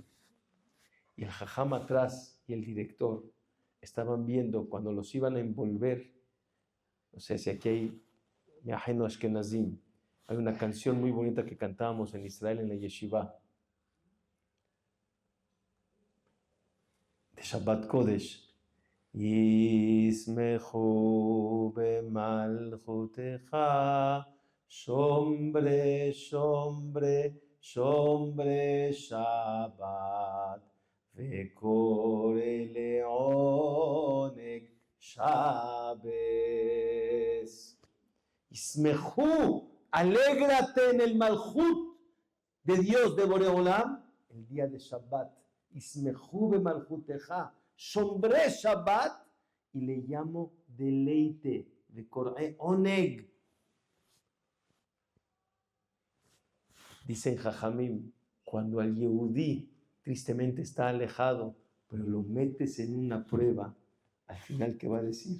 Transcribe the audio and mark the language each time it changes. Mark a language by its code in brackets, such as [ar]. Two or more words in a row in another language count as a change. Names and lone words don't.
[es] Y el jajam atrás y el director estaban viendo cuando los iban a envolver. No sé si aquí hay [he] מאחינו אשכנזים. [es] Hay una canción muy bonita que cantábamos en Israel en la yeshiva de [he] שבת קודש. ישמחו במלכותך שומרי, שומרי, שומרי שבת וקוראי לעונג שבת. ישמחו, alégrate en el malchut de Dios de Boreolam el día de Shabbat. ישמחו במלכותך, שומרי שבת, [es] y le llamo deleite, de [he] קוראי עונג. [es] Dicen Jajamim, cuando al Yehudí tristemente está alejado, pero lo metes en una prueba, al final, ¿qué va a decir?